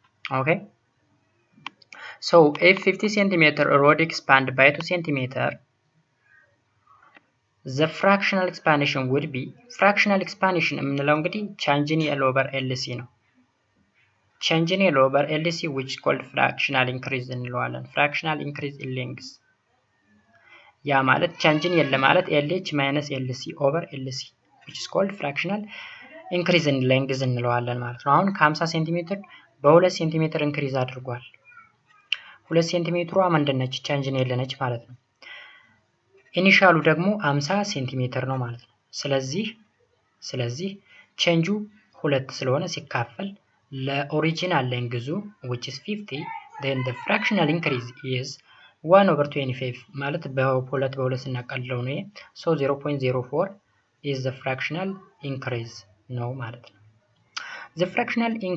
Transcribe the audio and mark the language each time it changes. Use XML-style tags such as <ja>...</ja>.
<en>okay, so if 50 cm rod expand by 2 cm the fractional expansion would be fractional expansion</en> <am>የምንለው እንግዲህ</am> <en>change in L over LC ነው። change in L over LC which is called fractional increase</en> <am>እንለዋለን።</am> <en>fractional increase in length</en> <am>ያ ማለት ቼንጅን የለ ማለት</am> <en>LH minus LC over LC which is called fractional increase in length</en> <am>እንለዋለን ማለት ነው። አሁን ከ50 ሴንቲሜትር በ2 ሴንቲሜትር ኢንክሪዝ አድርጓል። 2 ሴንቲሜትሯ ምንድነች? ቼንጅን የለነች ማለት ነው። ኢኒሻሉ ደግሞ 50 ሴንቲሜትር ነው ማለት ነው። ስለዚህ ቼንጁ 2 ስለሆነ ሲካፈል ለኦሪጂናል ሌንግዙ</am> <en>which is 50 then the fractional increase is 1/25</en> <am>ማለት በ2 ስናቀልለው ነው።</am> <en>so 0.04 is the fractional increase</en> <am>ነው ማለት ነው።</am> <en>the fractional</en>